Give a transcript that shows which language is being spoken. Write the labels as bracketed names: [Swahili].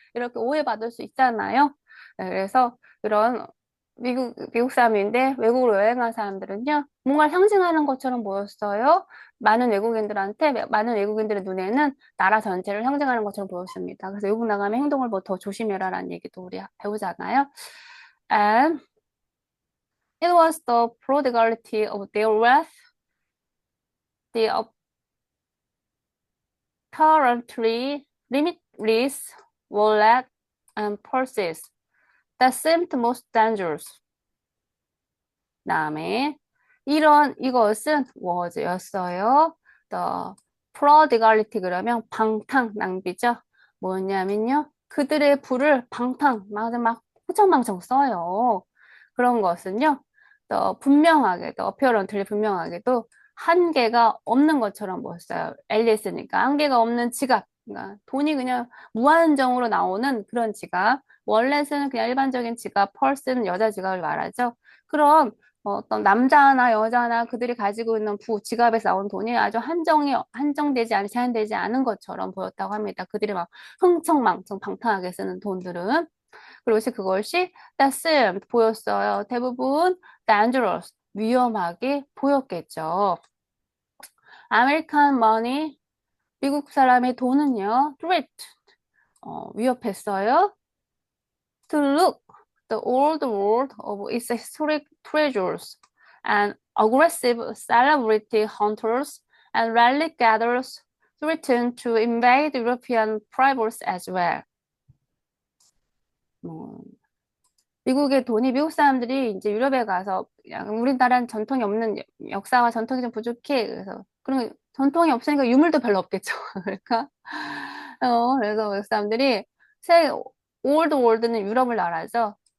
[Korean] 이렇게 오해받을 수 있잖아요. 네, 그래서 그런 미국 사람인데 외국으로 여행한 사람들은요, 뭔가 상징하는 것처럼 보였어요. 많은 외국인들의 눈에는 나라 전체를 상징하는 것처럼 보였습니다. 그래서 외국 나가면 행동을 뭐 더 조심해라라는 얘기도 우리 배우잖아요. [English] And it was the prodigality of their wealth, the apparently limitless wallet and purses that seemed most dangerous. [Korean] 다음에 이것은 was였어요. [English] The prodigality [Korean] 그러면 방탕 낭비죠. 뭐냐면요. 그들의 부를 막 후정망청 써요. 그런 것은요, 더 분명하게, 더 어피어런틀리 분명하게도 한계가 없는 것처럼 보였어요. 앨리스니까 한계가 없는 지갑. 그러니까 돈이 그냥 무한정으로 나오는 그런 지갑. 월렛은 그냥 일반적인 지갑, 펄스는 여자 지갑을 말하죠. 그런 어떤 남자나 여자나 그들이 가지고 있는 지갑에서 나온 돈이 아주 한정되지 않은, 제한되지 않은 것처럼 보였다고 합니다. 그들이 막 흥청망청 방탕하게 쓰는 돈들은. 그것이 assumed 보였어요. 대부분 dangerous, 위험하게 보였겠죠. [English] American money, [Korean] 미국 사람의 돈은요, threat, 위협했어요. [English] To look the old world of its historic treasures and aggressive celebrity hunters and relic gatherers threatened to invade European privates as well. [Korean] 뭐, 미국의 돈이 미국 사람들이 이제 유럽에 가서 그냥 우리나라는 전통이 없는 역사와 전통이 좀 부족해. 그래서 그런 전통이 없으니까 유물도 별로 없겠죠. 그러니까 그래서 미국 사람들이 새 올드 월드는 유럽을 나라죠.